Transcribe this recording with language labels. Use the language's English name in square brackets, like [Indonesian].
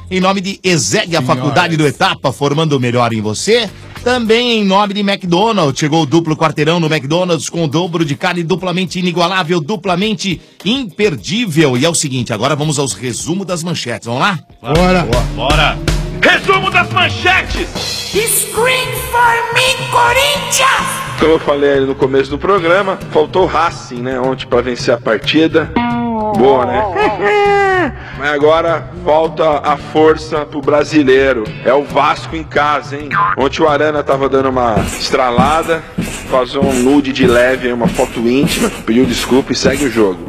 [Portuguese] Em nome de ESEG, a faculdade do Etapa, formando o melhor em você. Também em nome de McDonald's, chegou o duplo quarteirão no McDonald's com o dobro de carne duplamente inigualável, duplamente imperdível. E é o seguinte, agora vamos aos resumos das manchetes, vamos lá? Bora! Bora! Resumo das manchetes! [English] Scream for me, Corinthians! [Portuguese] Como eu falei ali no começo do programa, faltou Racing, né, ontem pra vencer a partida. Boa, né? Mas agora volta a força pro brasileiro. É o Vasco em casa, hein? Ontem o Arana tava dando uma estralada, vazou um nude de leve, uma foto íntima, pediu desculpa e segue o jogo.